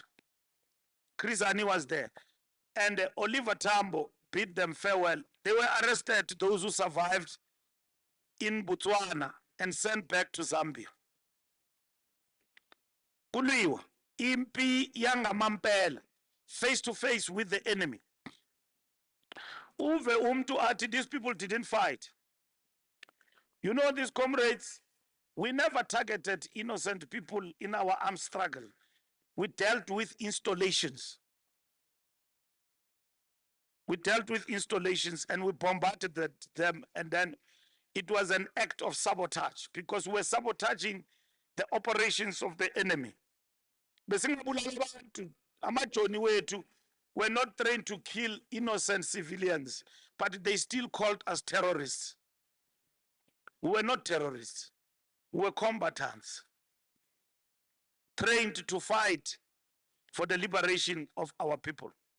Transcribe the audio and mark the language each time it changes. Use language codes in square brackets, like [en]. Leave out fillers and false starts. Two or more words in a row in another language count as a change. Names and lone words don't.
[en] Chris Ani was there. And Oliver Tambo bid them farewell. They were arrested, those who survived, in Botswana and sent back to Zambia. [xh] Kuliwa, impi yangamampela, [en] face to face with the enemy. [xh] Uve umtu ati, [en] these people didn't fight. You know, these comrades, we never targeted innocent people in our armed struggle. We dealt with installations. We dealt with installations and we bombarded them, and then it was an act of sabotage because we're sabotaging the operations of the enemy. [xh] Besingabulala abantu, amajoni wethu [en] were not trained to kill innocent civilians, but they still called us terrorists. We were not terrorists. We were combatants, trained to fight for the liberation of our people.